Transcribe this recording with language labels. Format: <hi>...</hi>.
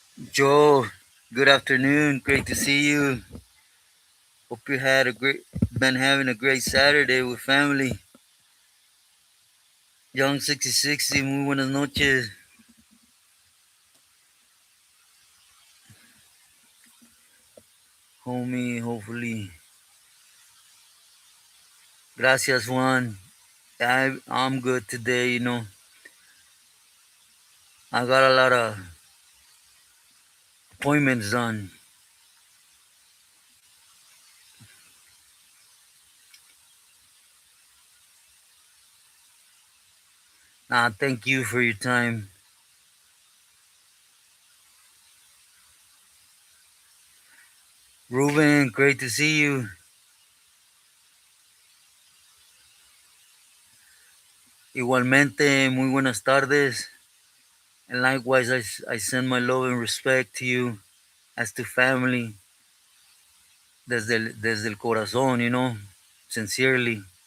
<en>Joe, good afternoon. Great to see you. Hope you had been having a great Saturday with family.</en> <es>Young 6060, muy buenas noches.</es> <en>Homie, hopefully. Gracias, Juan. I'm good today. I got a lot of appointments done. Thank you for your time. Ruben, great to see you.</en> <es>Igualmente, muy buenas tardes.</es> <en>And likewise, I send my love and respect to you as to family</en> <es>desde el corazón,</es> <en>sincerely.</en>